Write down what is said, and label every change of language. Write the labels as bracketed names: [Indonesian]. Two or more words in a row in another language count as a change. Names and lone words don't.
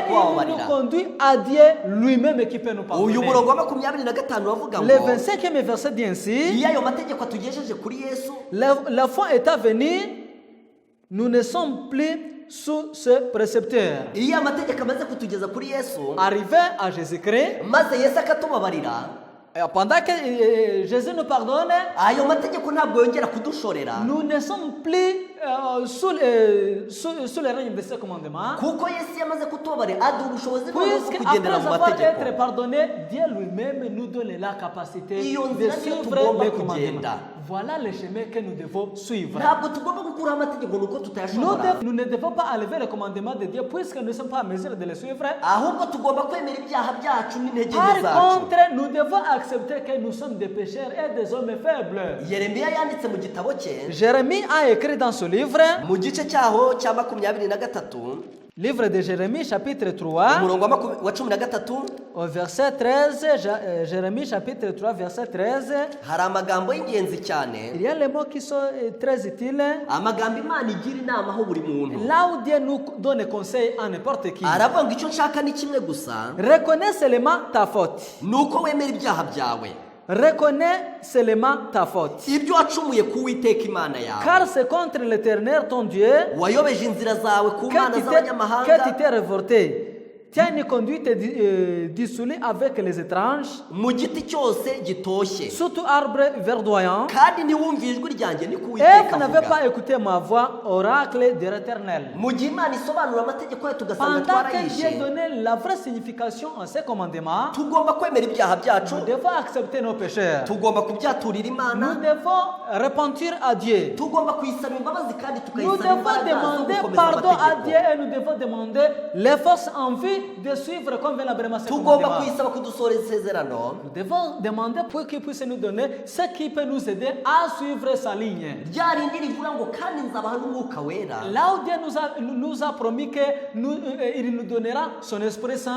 [French] et il nous [Kinyarwanda] kubababarira. [French] conduit à Dieu lui-même qui peut nous pardonner. [Kinyarwanda] Uyu murongo wa 25 uravuga [French] Le [Kinyarwanda] ngo [French] 25e verset dit ainsi, [Kinyarwanda] iyo ayo mategeko atugejeje kuri Yesu, [French] la foi étant venue, nous ne sommes plus sous ce précepteur. [Kinyarwanda] iyo amategeko amaze kutugeza kuri Yesu, [French] Arrivé à Jésus-Christ, [Kinyarwanda] maze Yesu akatubabarira, [French] pendant que Jésus nous pardonne, [Kinyarwanda] ayo mategeko ntabwo yongera kudushorera, [French] nous ne sommes plus sous le règne de ce commandement. [Kinyarwanda] kuko Yesu yamaze kutubabarira aduha ubushobozi bwo [French] Puisque après [Kinyarwanda] kugendera mu [French] avoir [Kinyarwanda] mategeko. [French] été pardonné, Dieu lui-même nous donne la capacité [Kinyarwanda] Iyo [French] de [Kinyarwanda] nzira niyo [French] suivre [Kinyarwanda] tugomba [French] les [Kinyarwanda] kugenda. [French] commandements. voilà le chemin que nous devons suivre. [Kinyarwanda] ntabwo tugomba gukuraho amategeko nuko tutayashobora [French] Nous ne devons pas enlever le commandement de Dieu puisque nous ne sommes pas en mesure de le suivre. [Kinyarwanda] ahubwo tugomba kwemera ibyaha byacu n'intege nke [French] Par [Kinyarwanda] zacu [French] contre, nous devons accepter que nous sommes des pécheurs et des hommes faibles. [Kinyarwanda] yeremiya yanditse mu gitabo cye [French] Jérémie a écrit dans ce livre, [Kinyarwanda] mu gice cyaho cya 23 [French] livre de Jérémie chapitre 3, [Kinyarwanda] umurongo wa 13 [French] au verset 13, Jérémie chapitre 3, verset 13, [Kinyarwanda] hari amagambo y'ingenzi cyane [French] il y a les mots qui sont très utiles. [Kinyarwanda] amagambo imana igira inama aho buri muntu [French] Là où Dieu nous donne conseil à n'importe qui. [Kinyarwanda] aravuga ngo icyo nshaka ni kimwe gusa [French] Reconnais seulement ta faute. [Kinyarwanda] ni uko wemera ibyaha byawe [French] Reconnais seulement ta faute. [Kinyarwanda] ibyo wacumuye ku Uwiteka Imana yawe [French] Car c'est contre l'Éternel ton Dieu [Kinyarwanda] wayobeje inzira zawe ku mana [French] que tu [Kinyarwanda] z'abanyamahanga [French] t'es révolté. Tu as une conduite dissolue avec les étranges, [Kinyarwanda] mu giti cyose gitoshye [French] surtout arbre verdoyant. [Kinyarwanda] kandi ntiwumve ijwi ryanjye ni ku [French] Et [Kinyarwanda] Uwiteka [French] vous n'avez [Kinyarwanda] avuga [French] pas écouté ma voix, oracle de l'Éternel. [Kinyarwanda] mu gihe imana isobanura amategeko yayo tugasanga [French] Pendant que Dieu [Kinyarwanda] twarayishe [French] donnait la vraie signification à ces commandements, [Kinyarwanda] tugomba kwemera ibyaha byacu [French] nous devons accepter nos péchés. [Kinyarwanda] tugomba kubyaturira [French] Nous [Kinyarwanda] imana [French] devons repentir à Dieu. [Kinyarwanda] tugomba kuyisaba imbabazi kandi [French] Nous [Kinyarwanda] tukayisaba [French] devons [Kinyarwanda] imbaraga zo [French] demander [Kinyarwanda] gukomeza [French] pardon à Dieu [Kinyarwanda] amategeko [French] et nous devons demander les forces en vue de suivre convenablement ces [Kinyarwanda] tugomba [French] commandements. [Kinyarwanda] kuyisaba kudusoreza isezerano [French] Nous devons demander pour qu'il puisse nous donner ce qui peut nous aider à suivre sa ligne. [Kinyarwanda] rya rindi rivuga ngo kandi nzabaha n'umwuka wera [French] Là où Dieu nous a promis qu'il nous donnera son Esprit Saint